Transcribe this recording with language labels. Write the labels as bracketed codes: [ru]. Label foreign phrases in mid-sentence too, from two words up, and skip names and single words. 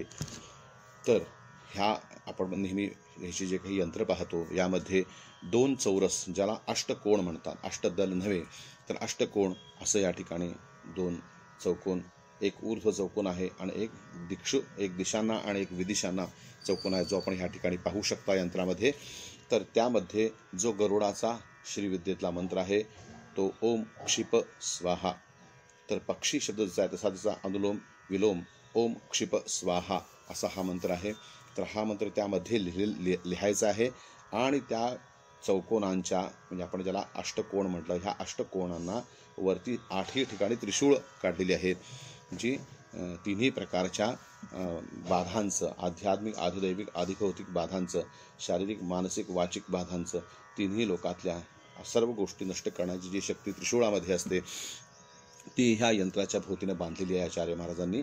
[mr] तर ह्या आपण नेहमी ह्याची जे काही यंत्र पाहतो यामध्ये 2 चौरस ज्याला अष्टकोण म्हणतात, अष्टदल नव्हे तर अष्टकोण असं या ठिकाणी 2 चौकोन, एक ऊर्ध्व चौकोन आहे आणि एक दिशांना आणि एक विदिशांना चौकोन आहे जो आपण ह्या ठिकाणी पाहू शकता यंत्रामध्ये. तर त्यामध्ये जो गरुडाचा श्रीविद्येतला मंत्र आहे तो [sa] ओम क्षिप स्वाहा. [mr] तर पक्षी शब्द जसा आहे तसा त्याचा अनुलोम विलोम [sa] ओम क्षिप स्वाहा [mr] असा हा मंत्र आहे. तर हा मंत्र त्यामध्ये लिहायचा आहे आणि त्या चौकोनांच्या म्हणजे आपण ज्याला अष्टकोण म्हटलं, ह्या अष्टकोणांना वरती 8ही ठिकाणी त्रिशूळ काढलेली आहेत जी 3ही प्रकारच्या बाधांचं, आध्यात्मिक, आधिदैविक, आधिभौतिक बाधांचं, शारीरिक, मानसिक, वाचिक बाधांचं, 3ही लोकातल्या सर्व गोष्टी नष्ट करण्याची जी शक्ती त्रिशूळामध्ये असते ती ह्या यंत्राच्या भोवतीने बांधलेली आहे आचार्य महाराजांनी.